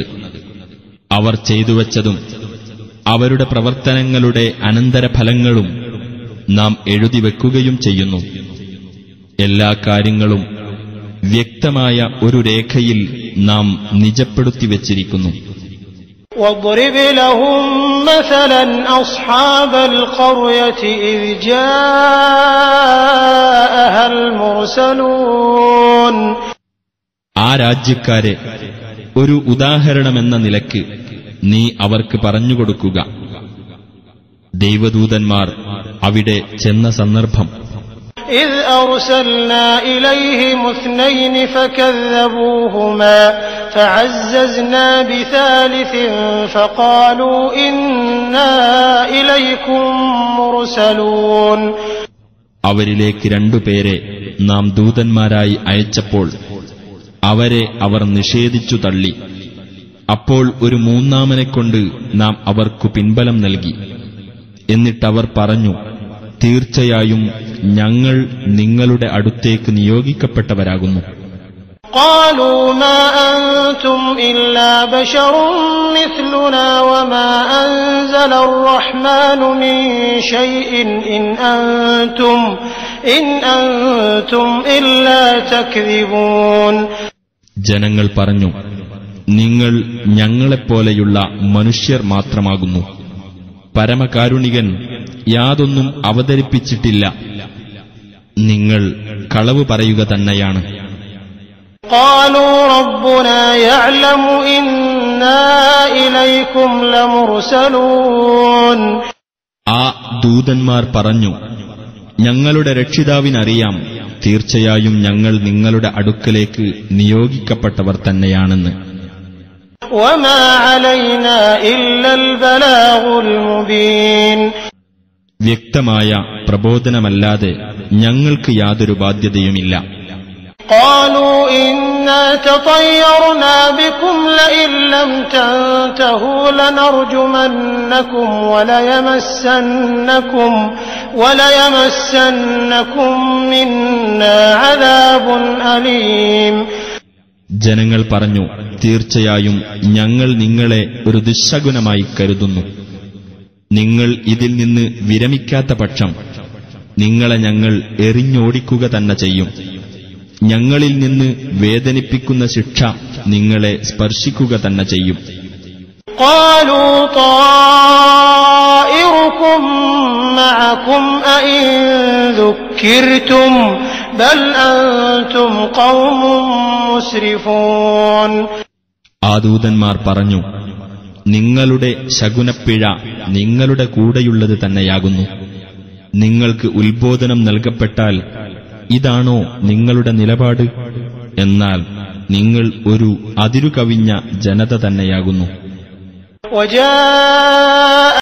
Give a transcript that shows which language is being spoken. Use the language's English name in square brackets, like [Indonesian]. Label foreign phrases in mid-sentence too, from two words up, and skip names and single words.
[Malayalam] അവർ ചെയ്തുവച്ചതും അവരുടെ പ്രവർത്തനങ്ങളുടെ അനന്തരഫലങ്ങളും നാം എഴുതിവെക്കുകയും ചെയ്യുന്നു. എല്ലാ കാര്യങ്ങളും വ്യക്തമായ ഒരു രേഖയിൽ നാം നിജപ്പെടുത്തിവച്ചിരിക്കുന്നു. [Arabic] وَاضْرِبْ لَهُم مَّثَلًا أَصْحَابَ الْقَرْيَةِ إِذْ جَاءَهَا الْمُرْسَلُونَ. [Malayalam] ആ രാജ്യക്കാരെ ഒരു ഉദാഹരണമെന്ന നിലയ്ക്ക് നീ അവർക്ക് പറഞ്ഞുകൊടുക്കുക. ദൈവദൂതന്മാർ അവിടെ ചെന്ന സന്ദർഭം. [Arabic] إِذْ أَرْسَلْنَا إِلَيْهِمُ اثْنَيْنِ فَكَذَّبُوهُمَا فَعَزَّزْنَا بِثَالِثٍ فَقَالُوا إِنَّا إِلَيْكُمْ مُرْسَلُونَ. [Malayalam] അവരിലേക്ക് രണ്ടുപേരെ നാം ദൂതന്മാരായി അയച്ചപ്പോൾ അവരെ അവർ നിഷേധിച്ചു തള്ളി. അപ്പോൾ ഒരു മൂന്നാമനെക്കൊണ്ട് നാം അവർക്കു പിൻബലം നൽകി. എന്നിട്ടവർ പറഞ്ഞു, തീർച്ചയായും ഞങ്ങൾ നിങ്ങളുടെ അടുത്തേക്ക് നിയോഗിക്കപ്പെട്ടവരാകുന്നു. [Arabic] قالوا ما أنتم إلا بشر مثلنا وما أنزل الرحمن من شيء إن أنتم إلا تكذبون. [Malayalam] ജനങ്ങൾ പറഞ്ഞു, നിങ്ങൾ ഞങ്ങളെപ്പോലെയുള്ള മനുഷ്യർ മാത്രമാകുന്നു. പരമകാരുണികൻ യാതൊന്നും അവതരിപ്പിച്ചിട്ടില്ല. നിങ്ങൾ കളവ് പറയുക തന്നെയാണ്. [Arabic] قالوا ربنا يعلم إنا إليكم لمرسلون. [Malayalam] ആ ദൂതന്മാർ പറഞ്ഞു, ഞങ്ങളുടെ രക്ഷിതാവിനറിയാം, തീർച്ചയായും ഞങ്ങൾ നിങ്ങളുടെ അടുക്കലേക്ക് നിയോഗിക്കപ്പെട്ടവർ തന്നെയാണെന്ന്. [Arabic] وما علينا إلا البلاغ المبين. [Malayalam] വ്യക്തമായ പ്രബോധനമല്ലാതെ ഞങ്ങൾക്ക് യാതൊരു ബാധ്യതയുമില്ല. [Arabic] قالوا إنا تطيرنا بكم لئن لم تنتهوا لنرجمنكم وليمسنكم منا عذاب أليم. [Malayalam] ജനങ്ങൾ പറഞ്ഞു, തീർച്ചയായും ഞങ്ങൾ നിങ്ങളെ ഒരു ദുശ്ശകുനമായി കരുതുന്നു. നിങ്ങൾ ഇതിൽ നിന്ന് വിരമിക്കാത്ത പക്ഷം നിങ്ങളെ ഞങ്ങൾ എറിഞ്ഞോടിക്കുക തന്നെ ചെയ്യും. ഞങ്ങളിൽ നിന്ന് വേദനിപ്പിക്കുന്ന ശിക്ഷ നിങ്ങളെ സ്പർശിക്കുക തന്നെ ചെയ്യും. [Arabic] قالوا طائركم معكم أئن ذكرتم بل أنتم قوم مسرفون. [Malayalam] ആ ദൂതന്മാർ പറഞ്ഞു, നിങ്ങളുടെ ശകുനപ്പിഴ നിങ്ങളുടെ കൂടെയുള്ളത് തന്നെയാകുന്നു. നിങ്ങൾക്ക് ഉത്ബോധനം നൽകപ്പെട്ടാൽ ഇതാണോ നിങ്ങളുടെ നിലപാട്? എന്നാൽ നിങ്ങൾ ഒരു അതിരുകവിഞ്ഞ ജനത തന്നെയാകുന്നു.